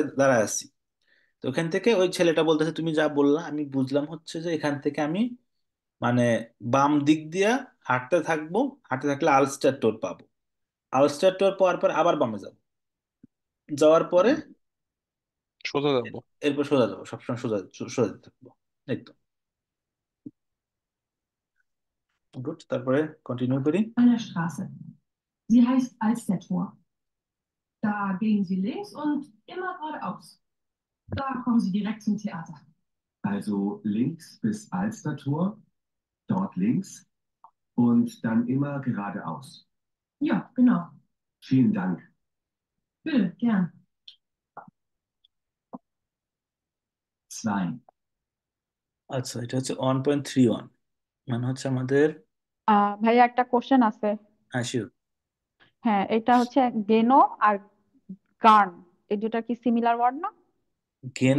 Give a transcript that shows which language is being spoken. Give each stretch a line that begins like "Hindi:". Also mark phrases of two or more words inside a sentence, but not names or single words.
Bangla: একটা রাস্তায় দাঁড়ায় আছি, তো ওখান থেকে ওই ছেলেটা বলতেছে তুমি যা বললা আমি বুঝলাম হচ্ছে যে এখান থেকে আমি মানে বাম দিক দিয়া হাঁটতে থাকবো, হাঁটতে থাকলে আলস্টার টোর পাবো, আলস্টার টোর পাওয়ার পর আবার বামে যাবো, যাওয়ার পরে সোজা যাবো। এরপর সোজা যাবো, সবসময় সোজা সোজা যেতে থাকবো। এই তো, গুড। তারপরে কন্টিনিউ করি।
German: Einer Straße. Sie heißt Alstertor. Da gehen Sie links und immer geradeaus. Da kommen Sie direkt zum Theater. Also links bis Alstertor, dort links und dann immer geradeaus. Ja, genau. Vielen Dank. Bitte, gern. 2.
Bangla: আচ্ছা, এটা হচ্ছে 1.31, মানে হচ্ছে আমাদের, ভাইয়া একটা কোশ্চেন আছে। হ্যাঁ শিওর। হ্যাঁ, এটা হচ্ছে গেনো আর গার্ন, এই দুটা কি
English: similar word
Bangla: না? না,